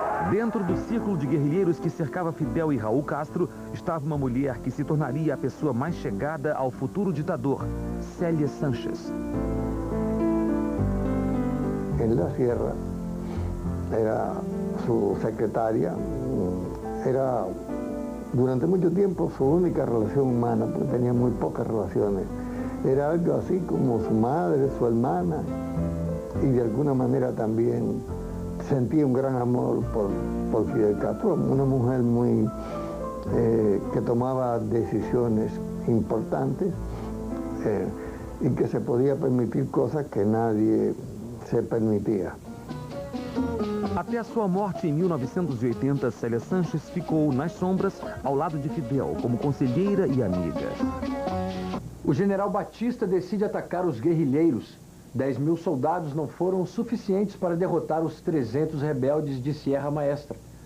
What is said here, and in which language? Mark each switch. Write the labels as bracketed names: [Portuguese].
[Portuguese] Dentro do círculo de guerrilheiros que cercava Fidel e Raul Castro, estava uma mulher que se tornaria a pessoa mais chegada ao futuro ditador, Célia Sánchez. [Spanish] En la sierra era su secretaria, era durante mucho tiempo su única relación humana, porque tenía muy pocas relaciones. Era algo así como su madre, su hermana, y de alguna manera también sentía un gran amor por Fidel Castro, una mujer muy que tomaba decisiones importantes y que se podía permitir cosas que nadie se permitia. [Portuguese] Até a sua morte em 1980, Célia Sánchez ficou nas sombras ao lado de Fidel, como conselheira e amiga. O general Batista decide atacar os guerrilheiros. 10.000 soldados não foram suficientes para derrotar os 300 rebeldes de Sierra Maestra.